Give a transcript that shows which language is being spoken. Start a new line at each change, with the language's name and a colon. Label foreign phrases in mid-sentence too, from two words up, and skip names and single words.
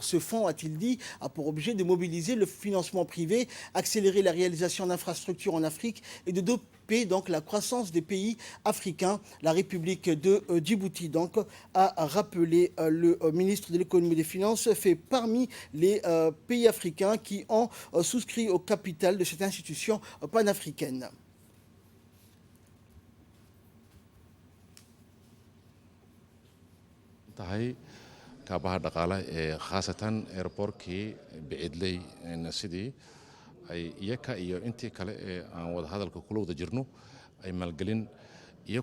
French: Ce fonds, a-t-il dit, a pour objet de mobiliser le financement privé, accélérer la réalisation d'infrastructures en Afrique et de doper donc la croissance des pays africains. La République de Djibouti donc a rappelé le ministre de l'économie et des finances, fait parmi les pays africains qui ont souscrit au capital de cette institution panafricaine.
Somali: kaabaha dhaqaalaha ee khaasatan airbortkii Becidley sidii ay iyaka iyo intii kale ee aan wada hadalka kula wada jirno ay maalgelin iyo